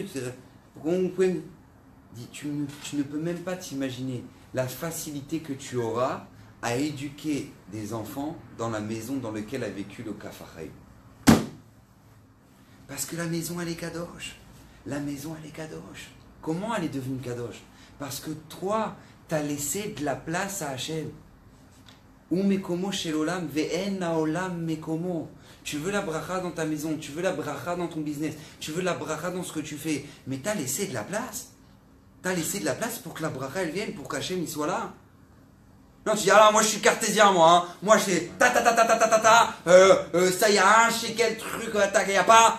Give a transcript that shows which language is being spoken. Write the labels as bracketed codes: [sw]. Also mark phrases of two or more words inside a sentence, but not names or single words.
[fr] Pourquoi vous pouvez me dire, tu ne peux même pas t'imaginer la facilité que tu auras à éduquer des enfants dans la maison dans laquelle a vécu le Kaf HaChaim. Parce que la maison, elle est kadosh. La maison, elle est kadosh. Comment elle est devenue kadosh? Parce que toi, tu as laissé de la place à Hachem. [he] הוא מקומו של עולם ואין העולם מקומו. [fr] Tu veux la bracha dans ta maison, tu veux la bracha dans ton business, tu veux la bracha dans ce que tu fais, mais tu as laissé de la place. Tu as laissé de la place pour que la bracha elle vienne, pour qu'Hachem il soit là. Non, tu dis, alors moi je suis cartésien, moi. Hein. Moi c'est ça y a un shekel truc, il n'y a pas.